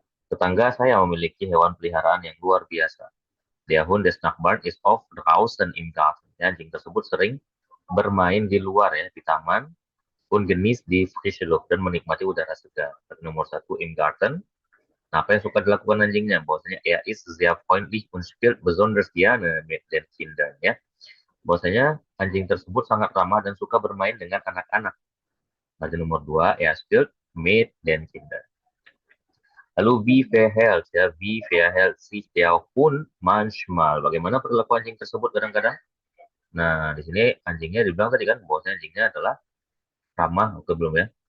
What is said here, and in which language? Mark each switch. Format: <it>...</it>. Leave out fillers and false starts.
<id>Tetangga saya memiliki hewan peliharaan yang luar biasa.</id> <de>Der Hund des Nachbarn ist oft draußen im Garten.</de> <id>Ya, anjing tersebut sering bermain di luar ya, di taman,</id> <de>und genießt die frische Luft,</de> <id>dan menikmati udara segar. Nomor 1</id> <de>im Garten.</de> <id>Nah, apa yang suka dilakukan anjingnya?</id> <de>Bahwasanya er ist sehr freundlich und spielt besonders gerne mit den Kindern ya.</de> <id>Bahwasanya anjing tersebut sangat ramah dan suka bermain dengan anak-anak. Lalu nomor 2,</id> <de>er spielt mit den Kindern. Lalu wie verhält sich der Hund manchmal?</de> <id>Bagaimana perilaku anjing tersebut kadang-kadang? Nah, di sini anjingnya dibilang tadi kan bahwasanya anjingnya adalah ramah atau belum ya?</id>